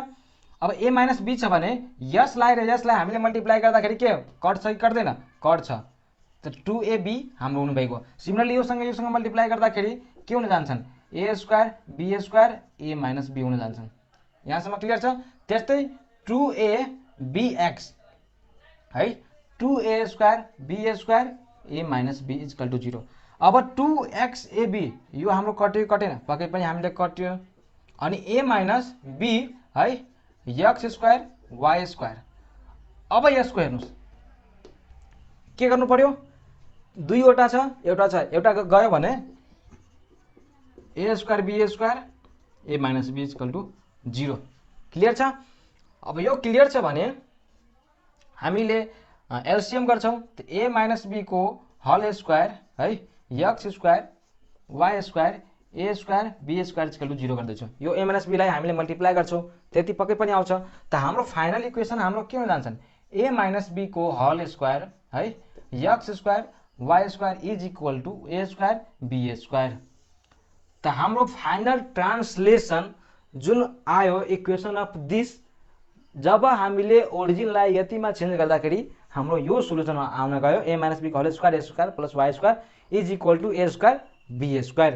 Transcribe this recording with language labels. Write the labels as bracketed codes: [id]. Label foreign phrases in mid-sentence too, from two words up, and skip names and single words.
[ne] अब [en] a minus b [ne] छ भने यसलाई र यसलाई हामीले मल्टिप्लाई गर्दाखेरि के कट छ कि कट्दैन? कट छ, त 2ab हाम्रो हुनु भएको। सिमिलरली योसँग मल्टिप्लाई गर्दाखेरि के हुन जान्छन्? [en] a square b square a minus b हुन जान्छन्। [ne] यहाँसम्म क्लियर छ? त्यस्तै 2abx है, [en] 2a square b square a minus b equal to 0. [ne] अब 2xab यो हाम्रो कट्यो कटेन? पक्कै पनि हामीले कट्यो। अनि [en] a minus b [ne] है, [en] x square y square. [ne] अब यसको हेर्नुहोस् के गर्नु पर्यो? दुईवटा छ, एउटा गयो भने [en] a square b square a minus b equal to 0. [ne] क्लियर छ? अब यो क्लियर छ भने हामीले एलसीएम गर्छौँ, त [en] a minus b [ne] को [en] whole square [ne] है, [en] x square y square a square b square equal to 0 [ne] गर्दैछौँ। यो [en] a minus b [ne] लाई हामीले मल्टिप्लाई गर्छौँ, त्यति पक्कै पनि आउँछ। त हाम्रो [en] final equation [ne] हाम्रो के हुन जान्छन्? [en] a minus b को whole square है, x square y square is equal to a square b square. [ne] त हाम्रो [en] final translation [ne] जुन आयो [en] equation of this, [ne] जब हामीले ओरिजिनलाई यतिमा चेन्ज गर्दाखेरि हाम्रो यो सोल्युसन आउन गयो [en] a minus b [ne] को [en] whole square a square plus y square is equal to a square b square.